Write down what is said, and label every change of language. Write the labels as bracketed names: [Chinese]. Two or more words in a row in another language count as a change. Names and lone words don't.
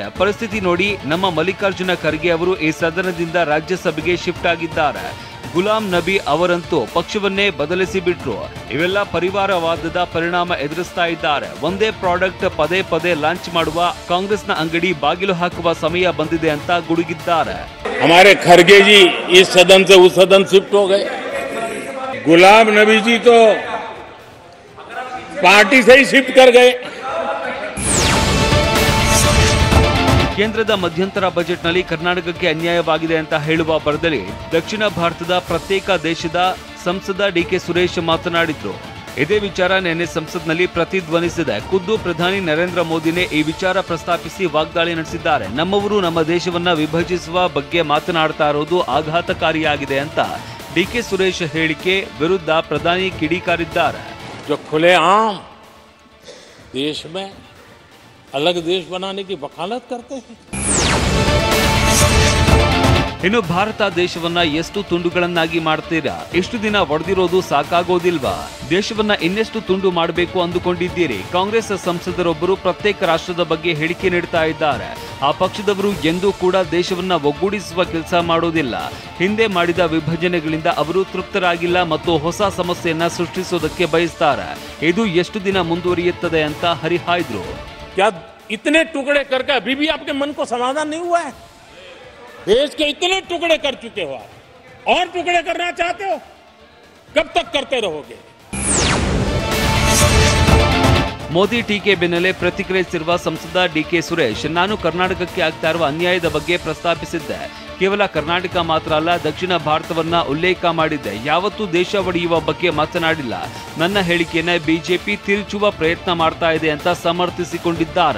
[Kannada] ಪರಿಸ್ಥಿತಿ ನೋಡಿ, ನಮ್ಮ ಮಲ್ಲಿಕಾರ್ಜುನ ಖರ್ಗೆ ಅವರು ಈ ಸದನದಿಂದ ರಾಜ್ಯಸಭೆಗೆ ಶಿಫ್ಟ್ ಆಗಿದ್ದಾರೆ. ಗುಲಾಂ ನಬಿ ಅವರಂತೂ ಪಕ್ಷವನ್ನೇ ಬದಲಿಸಿ ಬಿಟ್ರು. ಇವೆಲ್ಲ ಪರಿವಾರವಾದದ ಪರಿಣಾಮ ಎದುರಿಸ್ತಾ ಇದ್ದಾರೆ. ಒಂದೇ ಪ್ರಾಡಕ್ಟ್ ಪದೇ ಪದೇ ಲಾಂಚ್ ಮಾಡುವ ಕಾಂಗ್ರೆಸ್ನ ಅಂಗಡಿ ಬಾಗಿಲು ಹಾಕುವ ಸಮಯ ಬಂದಿದೆ ಅಂತ ಗುಡುಗಿದ್ದಾರೆ. [Hindi] हमारे खरगे जी इस सदन से उस सदन शिफ्ट हो गए. गुलाम नबी जी तो पार्टी से ही शिफ्ट कर गए. [Kannada] ಕೇಂದ್ರದ ಮಧ್ಯಂತರ ಬಜೆಟ್ನಲ್ಲಿ ಕರ್ನಾಟಕಕ್ಕೆ ಅನ್ಯಾಯವಾಗಿದೆ ಅಂತ ಹೇಳುವ ಬರದಲ್ಲಿ ದಕ್ಷಿಣ ಭಾರತದ ಪ್ರತ್ಯೇಕ ದೇಶದ ಸಂಸದ ಡಿಕೆ ಸುರೇಶ್ ಮಾತನಾಡಿದ್ರು. ಇದೇ ವಿಚಾರ ನಿನ್ನೆ ಸಂಸತ್ನಲ್ಲಿ ಪ್ರತಿಧ್ವನಿಸಿದೆ. ಖುದ್ದು ಪ್ರಧಾನಿ ನರೇಂದ್ರ ಮೋದಿನೇ ಈ ವಿಚಾರ ಪ್ರಸ್ತಾಪಿಸಿ ವಾಗ್ದಾಳಿ ನಡೆಸಿದ್ದಾರೆ. ನಮ್ಮವರು ನಮ್ಮ ದೇಶವನ್ನ ವಿಭಜಿಸುವ ಬಗ್ಗೆ ಮಾತನಾಡ್ತಾ ಇರೋದು ಆಘಾತಕಾರಿಯಾಗಿದೆ ಅಂತ ಡಿಕೆ ಸುರೇಶ್ ಹೇಳಿಕೆ ವಿರುದ್ಧ ಪ್ರಧಾನಿ ಕಿಡಿಕಾರಿದ್ದಾರೆ. [Hindi] जो खुलेआम देश में अलग देश बनाने की वकालत करते हैं. [Kannada] ಇನ್ನು ಭಾರತ ದೇಶವನ್ನ ಎಷ್ಟು ತುಂಡುಗಳನ್ನಾಗಿ ಮಾಡ್ತೀರಾ? ಇಷ್ಟು ದಿನ ಒಡೆದಿರೋದು ಸಾಕಾಗೋದಿಲ್ವಾ? ದೇಶವನ್ನ ಇನ್ನೆಷ್ಟು ತುಂಡು ಮಾಡಬೇಕು ಅಂದುಕೊಂಡಿದ್ದೀರಿ? ಕಾಂಗ್ರೆಸ್ ಸಂಸದರೊಬ್ಬರು ಪ್ರತ್ಯೇಕ ರಾಷ್ಟ್ರದ ಬಗ್ಗೆ ಹೇಳಿಕೆ ನೀಡ್ತಾ ಇದ್ದಾರೆ. ಆ ಪಕ್ಷದವರು ಎಂದೂ ಕೂಡ ದೇಶವನ್ನ ಒಗ್ಗೂಡಿಸುವ ಕೆಲಸ ಮಾಡೋದಿಲ್ಲ. ಹಿಂದೆ ಮಾಡಿದ ವಿಭಜನೆಗಳಿಂದ ಅವರು ತೃಪ್ತರಾಗಿಲ್ಲ ಮತ್ತು ಹೊಸ ಸಮಸ್ಯೆಯನ್ನ ಸೃಷ್ಟಿಸೋದಕ್ಕೆ ಬಯಸ್ತಾರೆ. ಇದು ಎಷ್ಟು ದಿನ ಮುಂದುವರಿಯುತ್ತದೆ ಅಂತ ಹರಿಹಾಯ್ದ್ರು. [Hindi] क्या इतने टुकड़े करके अभी भी आपके मन को समाधान नहीं हुआ है? देश के इतने टुकड़े कर चुके हो आप, और टुकड़े करना चाहते हो? कब तक करते रहोगे? [Kannada] ಮೋದಿ ಟೀಕೆ ಬೆನ್ನಲ್ಲೇ ಪ್ರತಿಕ್ರಿಯಿಸಿರುವ ಸಂಸದ ಡಿಕೆ ಸುರೇಶ್, ನಾನು ಕರ್ನಾಟಕಕ್ಕೆ ಆಗ್ತಾ ಇರುವ ಅನ್ಯಾಯದ ಬಗ್ಗೆ ಪ್ರಸ್ತಾಪಿಸಿದ್ದೆ. ಕೇವಲ ಕರ್ನಾಟಕ ಮಾತ್ರ ಅಲ್ಲ, ದಕ್ಷಿಣ ಭಾರತವನ್ನ ಉಲ್ಲೇಖ ಮಾಡಿದ್ದೆ. ಯಾವತ್ತೂ ದೇಶ ಒಡೆಯುವ ಬಗ್ಗೆ ಮಾತನಾಡಿಲ್ಲ. ನನ್ನ ಹೇಳಿಕೆಯನ್ನ ಬಿಜೆಪಿ ತಿರುಚುವ ಪ್ರಯತ್ನ ಮಾಡ್ತಾ ಇದೆ ಅಂತ ಸಮರ್ಥಿಸಿಕೊಂಡಿದ್ದಾರೆ.